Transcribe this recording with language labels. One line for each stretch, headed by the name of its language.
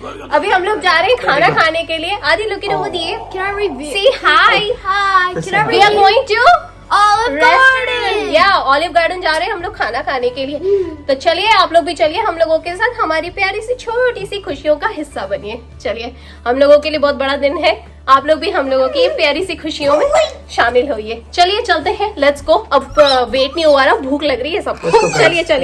Hindi: अभी हम लोग जा रहे हैं खाना खाने के लिए।
English: आदि, look at over there. Can I review? Say hi. Hi. Can I review? We are going to Olive Garden.
Hindi: Yeah, Olive Garden जा रहे हैं हम लोग खाना खाने के लिए। तो चलिए आप लोग भी चलिए हम लोगों के साथ, हमारी प्यारी सी छोटी सी खुशियों का हिस्सा बनिए। चलिए, हम लोगों के लिए बहुत बड़ा दिन है, आप लोग भी हम लोगों की प्यारी सी खुशियों में शामिल होइए। चलिए चलते हैं,
English: Let's go.
Hindi: अब वेट नहीं हुआ रहा, भूख लग रही है सबको। चलिए।